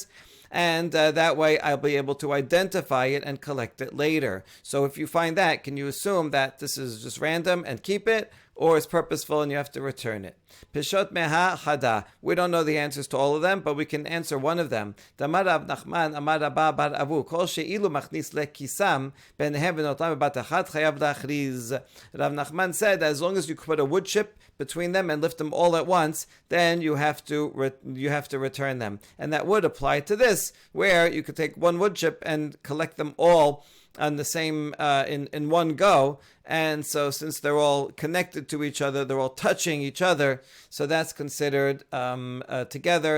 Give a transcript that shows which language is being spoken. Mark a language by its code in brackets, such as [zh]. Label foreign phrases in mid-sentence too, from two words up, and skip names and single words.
[en] And that way I'll be able to identify it and collect it later. So if you find that, can you assume that this is just random and keep it? Or it's purposeful and you have to return it? [arc] פשיטא מיהא חדא. [en] We don't know the answers to all of them, but we can answer one of them. [arc] דאמר רב נחמן אמר רבה בר אבוה כל שאילו מכניס לקיסם ביניהן ונוטלן בבת אחת חייב להכריז. [en] Rav Nachman said that as long as you put a wood chip between them and lift them all at once, then you have to return them. And that would apply to this, where you could take one wood chip and collect them all on the same in one go. And so since they're all connected to each other, they're all touching each other, so that's considered together.